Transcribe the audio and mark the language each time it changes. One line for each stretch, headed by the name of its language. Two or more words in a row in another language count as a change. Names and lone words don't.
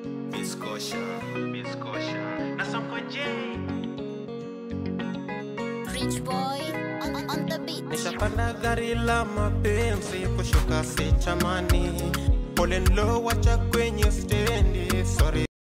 Swahili: Biscosha, Biscosha. Na Sonko J.
English: Rich boy on, on, on the beat.
Swahili: Nishapanda gari la mapenzi, kushuka si chamani. Pole nlo wacha kwenye stendi, sorry.